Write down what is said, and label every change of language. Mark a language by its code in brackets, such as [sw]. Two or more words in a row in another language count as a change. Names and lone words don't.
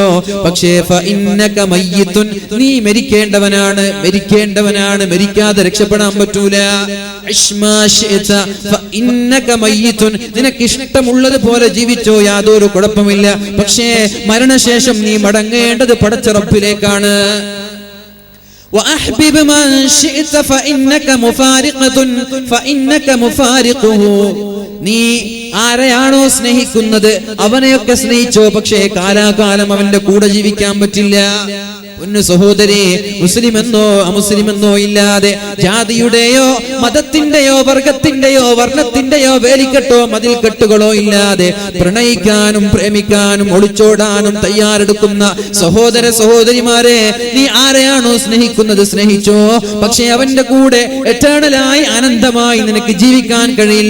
[ml] പക്ഷേ [ar] فإنك ميت, [ml] നീ മരിക്കേണ്ടവനാണ്, മരിക്കേണ്ടവനാണ്, മരിക്കാതെ രക്ഷപ്പെടാൻ പറ്റൂല. [ar] عش ما شئت فإنك ميت, [ml] നിനക്ക് ഇഷ്ടമുള്ളത് പോലെ ജീവിച്ചോ, യാതൊരു കുഴപ്പമില്ല. പക്ഷേ മരണശേഷം നീ മടങ്ങേണ്ടത് പടച്ച റബ്ബിലേക്കാണ്. [ar] وأحبب من شئت فإنك مفارقه. [ml] നീ ആരെയാണോ സ്നേഹിക്കുന്നത് അവനെയൊക്കെ സ്നേഹിച്ചോ, പക്ഷേ കാലാകാലം അവന്റെ കൂടെ ജീവിക്കാൻ പറ്റില്ല. പൊന്നു സഹോദരി, മുസ്ലിമെന്നോ അമുസ്ലിമെന്നോ ഇല്ലാതെ, ജാതിയുടെയോ മതത്തിന്റെയോ വർഗത്തിന്റെയോ വർണ്ണത്തിന്റെയോ വേലിക്കെട്ടോ മതിൽക്കെട്ടുകളോ ഇല്ലാതെ പ്രണയിക്കാനും പ്രേമിക്കാനും ഒളിച്ചോടാനും തയ്യാറെടുക്കുന്ന സഹോദര സഹോദരിമാരെ, നീ ആരെയാണോ സ്നേഹിക്കുന്നത് സ്നേഹിച്ചോ, പക്ഷേ അവന്റെ കൂടെ എറ്റേണലായി അനന്തമായി നിനക്ക് ജീവിക്കാൻ കഴിയില്ല.